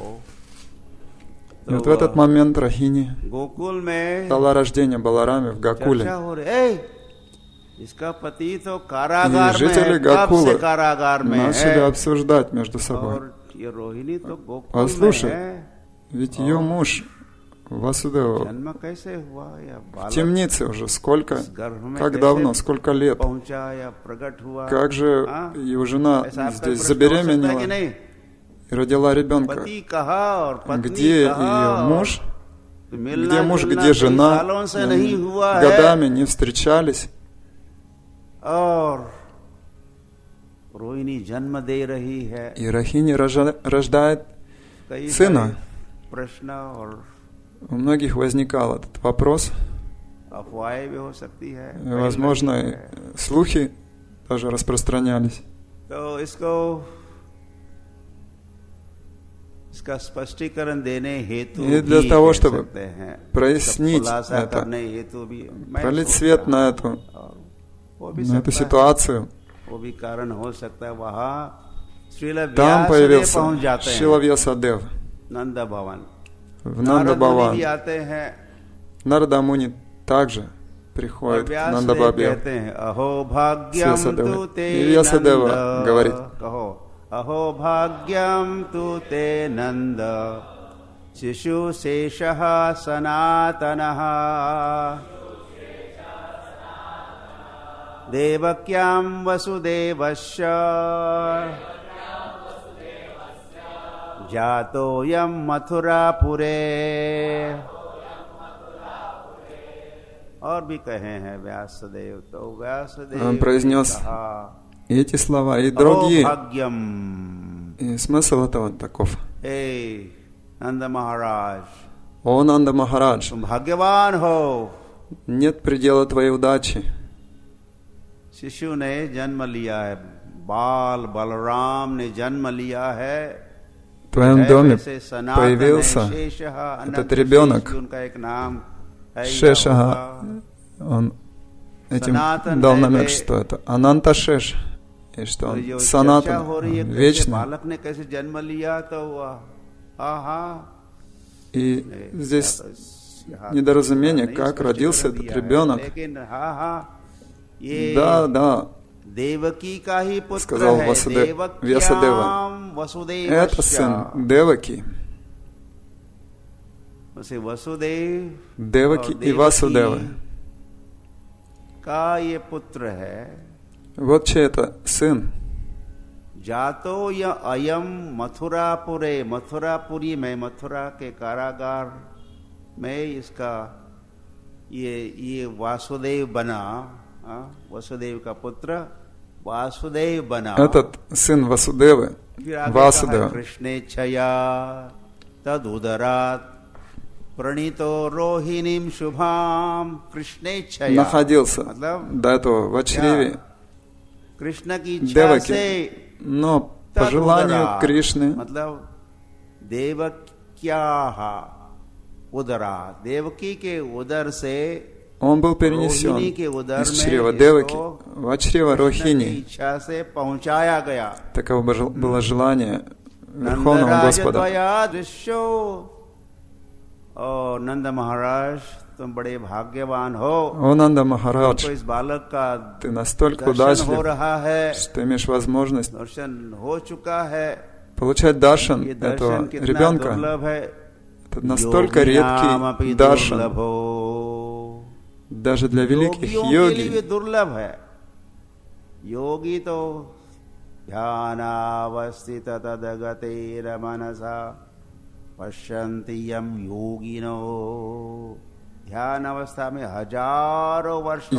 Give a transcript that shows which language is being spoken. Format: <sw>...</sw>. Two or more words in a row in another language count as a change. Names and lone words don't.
<ru>И вот в этот момент Рахини дала рождение Балараме в Гакуле. И жители Гакулы начали обсуждать между собой: послушай, ведь ее муж Васудева</ru> <hi>जन्म कैसे हुआ या</hi> <ru>в</ru> <hi>बालक</hi> <ru>темнице уже сколько,</ru> <hi>इस गर्भ में</hi> <ru>как</ru> <hi>कैसे</hi> <ru>давно, сколько лет.</ru> <hi>पहुंचा या प्रकट हुआ?</hi> <ru>Как же</ru> <hi>हाँ?</hi> <ru>его жена</ru> <hi>ऐसा आपका</hi> <ru>здесь</ru> <hi>प्रश्न हो सकता है कि</hi> <ru>забеременела</ru> <hi>नहीं?</hi> <ru>и родила ребенка.</ru> <hi>पति कहा और पत्नी</hi> <ru>Где</ru> <hi>कहा</hi> <ru>ее муж,</ru> <hi>तो</hi> <ru>где</ru> <hi>मिलना</hi> <ru>муж,</ru> <hi>जुलना</hi> <ru>где</ru> <hi>कई</hi> <ru>жена,</ru> <hi>सालों से नहीं हुआ है</hi> <ru>годами не встречались.</ru> <hi>और रोहिणी जन्म दे रही है।</hi> <ru>И Рахини рождает</ru> <hi>कई</hi> <ru>сына.</ru> <hi>सारे प्रश्न और</hi> <ru>У многих возникал этот вопрос.</ru> <hi>अफवाहें भी हो सकती है,</hi> <ru>Возможно, и слухи тоже распространялись.</ru> <hi>तो इसका स्पष्टीकरण देने हेतु</hi> <ru>И для</ru> <hi>भी</hi> <ru>того,</ru> <hi>कह</hi> <ru>чтобы</ru> <hi>सकते हैं,</hi> <ru>прояснить</ru> <hi>खुलासा</hi> <ru>это,</ru> <hi>करने हेतु भी मैं</hi> <ru>пролить</ru> <hi>सोच</hi> <ru>свет</ru> <hi>रहा</hi> <ru>на</ru> <hi>हूं, और वो भी</hi> <ru>эту</ru> <hi>सकता है,</hi> <ru>ситуацию.</ru> <hi>वो भी कारण हो सकता है। वहाँ श्रील</hi> <ru>Там</ru> <hi>व्यासदेव</hi> <ru>появился</ru> <hi>पहुंच जाते</hi> <ru>Шила</ru> <hi>हैं</hi> <ru>Вьясадев</ru> <hi>नंद भवन,</hi> <ru>в</ru> <hi>नारद</hi> <ru>Нанда</ru> <hi>मुनि</hi> <ru>Бхаван.</ru> <hi>भी आते हैं</hi> <ru>Нарада Муни также</ru> <hi>और</hi> <ru>приходит к</ru> <hi>व्यासदेव</hi> <ru>Нандабабе.</ru> <hi>कहते हैं</hi> <sa>अहो भाग्यम</sa> <ru>Вьясадева.</ru> <sa>तु ते</sa> <ru>И Вьясадева</ru> <sa>नंद,</sa> <ru>говорит:</ru> <sa>कहो अहो भाग्यम तु ते नंद शिशु शेषः सनातनः देवक्यां वसुदेवस्य जातोऽयं मथुरापुरे।</sa> <hi>और भी कहे हैं व्यासदेव, तो व्यासदेव</hi> <ru>Он произнес</ru> <hi>कहा</hi> <ru>эти слова и</ru> <sa>अहो</sa> <ru>другие.</ru> <sa>भाग्यम,</sa> <ru>И смысл этого таков.</ru> <hi>हे नंद महाराज,</hi> <ru>О, Нанда Махарадж,</ru> <hi>तुम भाग्यवान हो,</hi> <ru>нет предела твоей удачи.</ru> <hi>शिशु ने जन्म लिया है, बाल बलराम ने जन्म लिया है।</hi> <ru>В твоем доме</ru> <hi>वैसे सनातन</hi> <ru>появился</ru> <hi>है, शेषः,</hi> <ru>этот</ru> <hi>अनंत</hi> <ru>ребенок.</ru> <hi>शेष भी उनका एक नाम है,</hi> <ru>Шешага, он этим дал намек, что это Ананта Шеш, и что он Санатан, вечный.</ru> <hi>बालक ने कैसे जन्म लिया, तो</hi> <ru>И здесь недоразумение, как родился этот ребенок. Да,</ru> <hi>देवकी का ही पुत्र</hi> <ru>сказал</ru> <hi>है,</hi> <ru>Вьясадева. Это сын Деваки.</ru> <hi>वसुदेव</hi> <ru>Деваки и Васудева.</ru> <hi>का ये पुत्र है।</hi> <ru>Вот чей это сын.</ru> <sa>जातो या अयम मथुरापुरे,</sa> <hi>मथुरापुरी में, मथुरा के कारागार में इसका ये वासुदेव बना, वसुदेव का पुत्र वासुदेव बना।</hi> <ru>Этот сын Васудевы, Васудева,</ru> <sa>कृष्णेच्छया तदुदरात् प्रणीतो रोहिणीं शुभाम, कृष्णेच्छया</sa> <ru>находился до этого в чреве</ru> <hi>कृष्ण की इच्छा</hi> <ru>Деваки,</ru> <hi>से,</hi> <ru>но по желанию Кришны,</ru> <hi>मतलब</hi> <sa>देवक्या उदरा,</sa> <hi>देवकी के उदर से</hi> <ru>он был перенесен из чрева Деваки в чрево Рохини.</ru> <hi>इच्छा से पहुंचाया गया।</hi> <ru>Таково было желание Верховного Господа.</ru> <hi>और नंद महाराज, तुम बड़े भाग्यवान हो,</hi> <ru>О, Нанда Махарадж,</ru> <hi>तो इस बालक का</hi> <ru>ты настолько</ru> <hi>दर्शन हो</hi> <ru>удачлив,</ru> <hi>रहा है,</hi> <ru>что имеешь возможность</ru> <hi>दर्शन हो चुका है।</hi> <ru>получать даршан</ru> <hi>ये</hi> <ru>этого</ru> <hi>दर्शन कितना</hi> <ru>ребенка.</ru> <hi>दुर्लभ है,</hi> <ru>Это настолько редкий даршан, даже для великих йоги.</ru> <hi>दुर्लभ है। योगी तो</hi> <sa>ध्यानावस्थित तदगतेरमनसा पश्यन्ति यम योगिनो,</sa> <hi>ध्यान अवस्था में हजारों वर्षों</hi>